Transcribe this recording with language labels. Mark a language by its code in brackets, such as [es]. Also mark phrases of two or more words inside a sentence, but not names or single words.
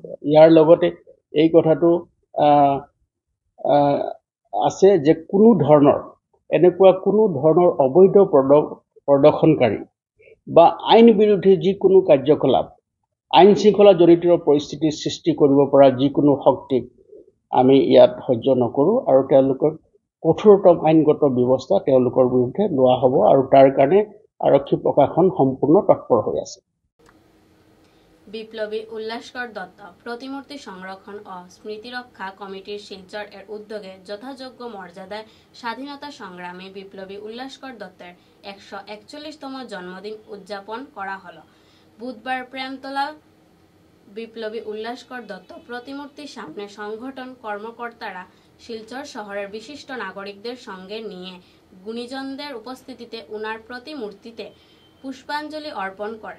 [as] ইয়াৰ লগতে এই কথাটো আছে যে এনেকুৱা কোনো ধৰণৰ অবৈধ প্ৰদৰ্শনকাৰী বা আইন বিৰোধী যিকোনো কাৰ্যকলাপ আইন শৃংখলা জনিত পৰিস্থিতিৰ সৃষ্টি কৰিব পৰা যিকোনো শক্তিক আমি ইয়াত সহ্য নকৰোঁ আৰু তেওঁলোকক কঠোৰতম আইনগত ব্যৱস্থা তেওঁলোকৰ বিৰুদ্ধে লোৱা হ'ব আৰু তাৰ কাৰণে আৰক্ষী প্ৰশাসন সম্পূৰ্ণ তৎপৰ হৈ আছে। [bn] বিপ্লবী উল্লাসকর দত্ত প্রতিমূর্তি সংরক্ষণ ও স্মৃতিরক্ষা কমিটির শিলচর এর উদ্যোগে যথাযোগ্য মর্যাদায় স্বাধীনতা সংগ্রামী বিপ্লবী উল্লাসকর দত্তের 141তম জন্মদিন উদযাপন করা হলো। বুধবার প্রেমতলা বিপ্লবী উল্লাসকর দত্ত প্রতিমূর্তির সামনে সংগঠন কর্মকর্তারা শিলচর শহরের বিশিষ্ট নাগরিকদের সঙ্গে নিয়ে গুণীজনদের উপস্থিতিতে উনার প্রতিমূর্তিতে পুষ্পাঞ্জলি অর্পণ করেন।